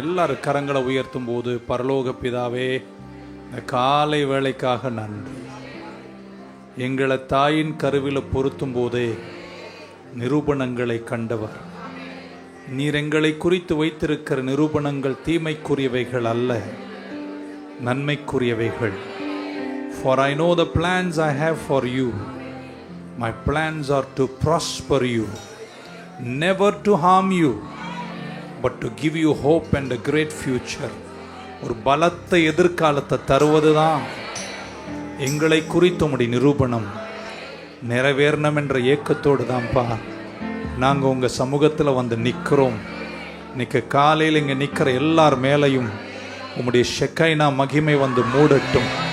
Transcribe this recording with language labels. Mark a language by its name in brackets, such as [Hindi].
[Tamil] எல்லாரும் கரங்களை உயர்த்தும் போது, பரலோக பிதாவே, இந்த காலை வேளைக்காக நன்றி. எங்களை தாயின் கருவில பொருத்தும் போதே நிரூபணங்களை கண்டவர். நீர் எங்களை குறித்து வைத்திருக்கிற நிரூபணங்கள் தீமைக்குரியவைகள் அல்ல, நன்மைக்குரியவைகள். [English] For I know the plans I have for you. My plans are to prosper you, never to harm you, but to give you hope and a great future. [Tamil] ஒரு பலத்த எதிர்காலத்தை தருவதுதான் எங்களை குறித்து உம்முடைய நிரூபணம். நிறைவேறணும் என்ற ஏக்கத்தோடு தான்ப்பா நாங்கள் உங்கள் சமூகத்தில் வந்து நிற்கிறோம். இன்னைக்கு காலையில் இங்கே நிற்கிற எல்லார் மேலையும் உம்முடைய ஷெக்கைனா மகிமை வந்து மூடட்டும்.